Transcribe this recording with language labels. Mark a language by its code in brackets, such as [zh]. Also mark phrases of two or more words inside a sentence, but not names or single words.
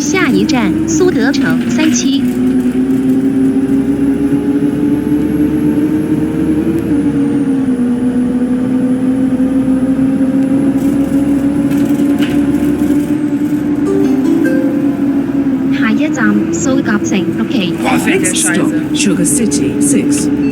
[yue] 下一站蘇德城3期。下一站蘇甲城6期， [de] Boah, fährt der [en] Next stop, [de] scheiße. [en] Sugar City 6.